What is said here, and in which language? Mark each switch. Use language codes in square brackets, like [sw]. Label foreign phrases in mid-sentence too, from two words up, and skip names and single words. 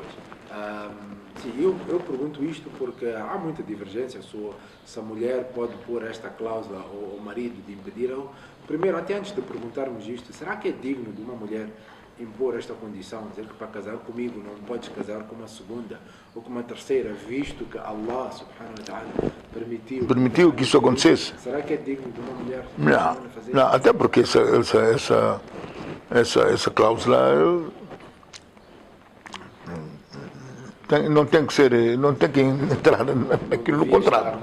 [pt] Sim, eu pergunto isto porque há muita divergência se a mulher pode pôr esta cláusula ao marido de impedir-o. Primeiro, até antes de perguntarmos isto, será que é digno de uma mulher impor esta condição, dizer que para casar comigo não podes casar com uma segunda ou com uma terceira, visto que [ar] الله سبحانه وتعالى [pt] Permitiu que isso acontecesse? Será que é digno de uma mulher fazer Não, até porque essa cláusula não tem que entrar naquilo no contrato.